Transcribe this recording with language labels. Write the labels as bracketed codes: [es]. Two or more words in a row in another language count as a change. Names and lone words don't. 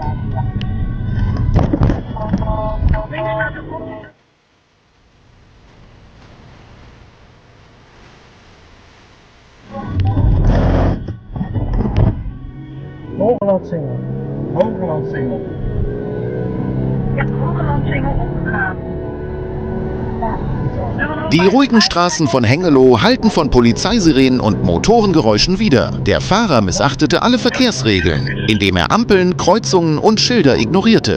[nl] Links naar de kop. Hooglandsingel. Hooglandsingel. Ja, Hooglandsingel opgegaan. [de] Die ruhigen Straßen von Hengelo halten von Polizeisirenen und Motorengeräuschen wider. Der Fahrer missachtete alle Verkehrsregeln, indem er Ampeln, Kreuzungen und Schilder ignorierte.